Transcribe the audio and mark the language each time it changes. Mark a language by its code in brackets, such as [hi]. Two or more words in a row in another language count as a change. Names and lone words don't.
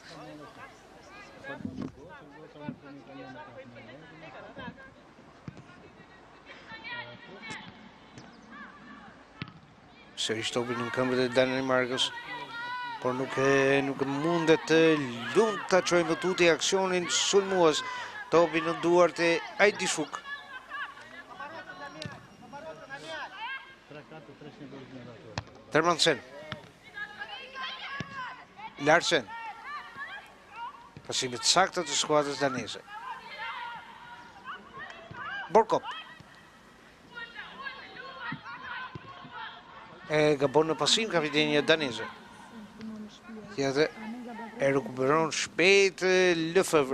[sq] Sërish topin në këmbët e Danimarkës, por nuk mundet Lund ta çojë më tuti aksionin sulmues, topin në duart e Ajdishuk. Termansen. Larsen. Pasimit saktë të skuadrës daneze. Borkop. E gabon në pasim kapiteni daneze. Tjetër e rekuperon shpejt Lefevre.